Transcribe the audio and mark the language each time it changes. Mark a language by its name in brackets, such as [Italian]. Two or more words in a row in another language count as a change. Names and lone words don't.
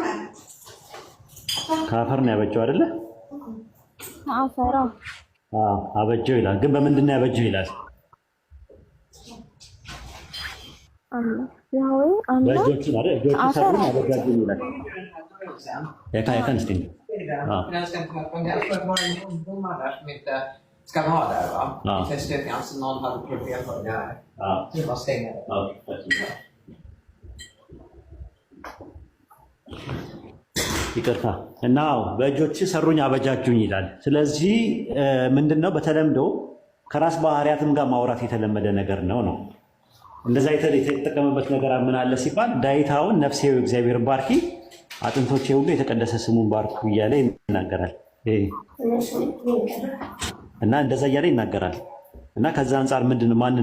[Amharic] ከአፈር ነው ያበጀው አይደለ? አፈራ አበጀው ይላል። ግን በምንድን ነው ያበጀው ይላል? ያህዌ አምላክ በእጆቹ አይደል? እጆቹ ሰሩን አበጃጁን ይላል። ያካንስቲ [Swedish] Ska vi ha där va? Ja. I testövningen som någon hade problem för där. Ja. Det var stänga det. Ja. [Amharic] ይቅርታ እና በእጆች ሰሩኝ አበጃጁኝ ይላል። ስለዚህ ምንድነው በተለምዶ ከራስ ባህሪያትም ጋር ማውራት የተለመደ ነገር ነው። እንደዛ የተጠቀመበት ነገር ምን አለ ሲባል ዳዊታውን ነፍሴ እግዚአብሔር ባርኪ አጥንቶቼ ሁሉ የተቀደሰ ስሙን ባርኩ እያለ ይናገራል። እና እንደዛ እያለ ይናገራል። እና ከዛ አንፃር ምንድነው